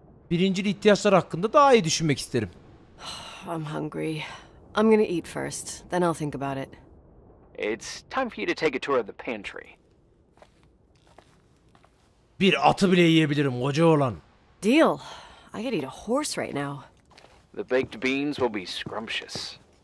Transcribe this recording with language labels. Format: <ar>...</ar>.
<tr>Birincil ihtiyaçlar hakkında daha iyi düşünmek isterim.</tr> <en>I'm hungry. I'm gonna eat first, then I'll think about it. It's time for you to take a tour of the pantry.</en> <tr>Bir atı bile yiyebilirim koca oğlan.</tr> <en>Deal. I could eat a horse right now. The baked beans will be scrumptious.</en>